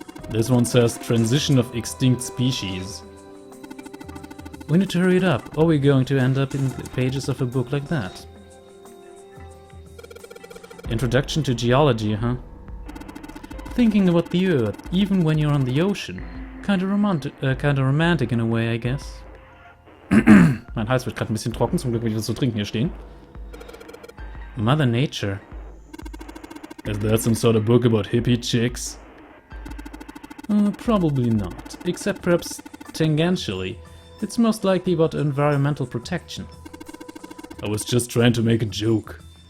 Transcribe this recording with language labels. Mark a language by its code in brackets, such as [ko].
[en] This one says transition of extinct species. We need to hurry it up, or we're going to end up in the pages of a book like that. Introduction to geology, huh? Thinking about the Earth, even when you're on the ocean. Kinda romantic in a way, I guess. [de] Mein Hals wird gerade ein bisschen trocken, zum Glück will ich was zu trinken hier stehen. [en] Mother Nature. Is that some sort of book about hippie chicks? Probably not, except perhaps tangentially. It's most likely about environmental protection. I was just trying to make a joke.